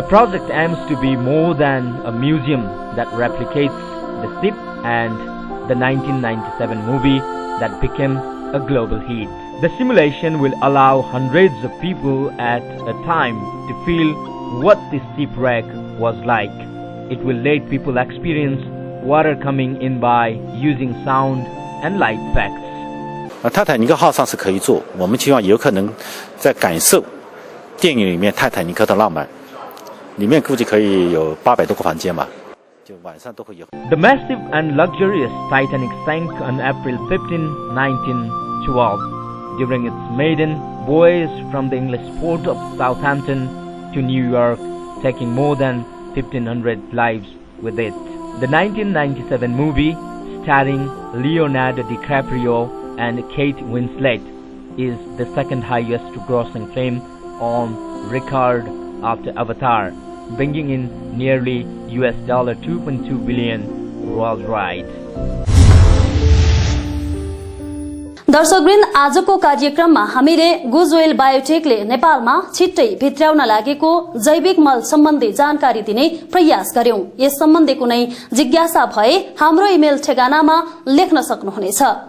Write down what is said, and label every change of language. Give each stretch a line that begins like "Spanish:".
English: The project aims to be more than a museum that replicates the ship and the 1997 movie that became a global hit. The simulation will allow hundreds of people at a time to feel what this shipwreck was like. It will let people experience water coming in by using sound and light effects.
Chinese: 泰坦尼克号上是可以坐，我们希望游客能在感受电影里面泰坦尼克的浪漫。里面估计可以有800多个房间吧，就晚上都会有。
English: The massive and luxurious Titanic sank on April 15, 1912, during its maiden voyage from the English port of Southampton to New York, taking more than 1,500 lives with it. The 1997 movie, starring Leonardo DiCaprio and Kate Winslet, is the second highest grossing film on record after Avatar, bringing in nearly $2.2 billion worldwide.
Nepali: दर्शकवृन्द, आजको कार्यक्रममा हामीले गुजवेल बायोटेकले नेपालमा छिट्टै भित्र्याउन लागेको जैविक मल सम्बन्धी जानकारी दिने प्रयास गर्यौं। यस सम्बन्धी कुनै जिज्ञासा भए हाम्रो इमेल ठेगानामा लेख्न सक्नुहुनेछ।